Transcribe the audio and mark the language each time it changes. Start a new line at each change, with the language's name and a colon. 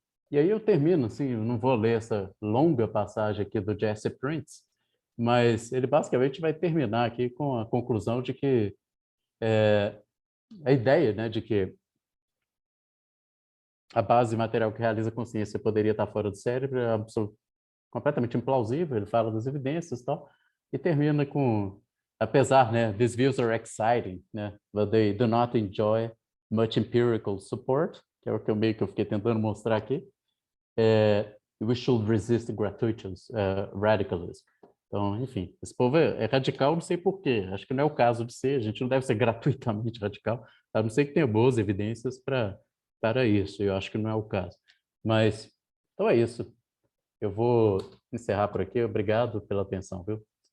Portuguese: E aí eu termino, assim, eu não vou ler essa longa passagem aqui do Jesse Prince, mas ele basicamente vai terminar aqui com a conclusão de que a ideia, né, de que a base material que realiza a consciência poderia estar fora do cérebro é completamente implausível. Ele fala das evidências e tal, e termina com, apesar, né,
English: these views are exciting,
Portuguese: né,
English: but they do not enjoy much empirical support,
Portuguese: que é o que eu fiquei tentando mostrar aqui.
English: We should resist gratuitous radicalism.
Portuguese: Então, enfim, esse povo é radical, não sei por quê. Acho que não é o caso de ser, a gente não deve ser gratuitamente radical, a não ser que tenha boas evidências para isso, eu acho que não é o caso. Mas, então é isso. Eu vou encerrar por aqui. Obrigado pela atenção, viu?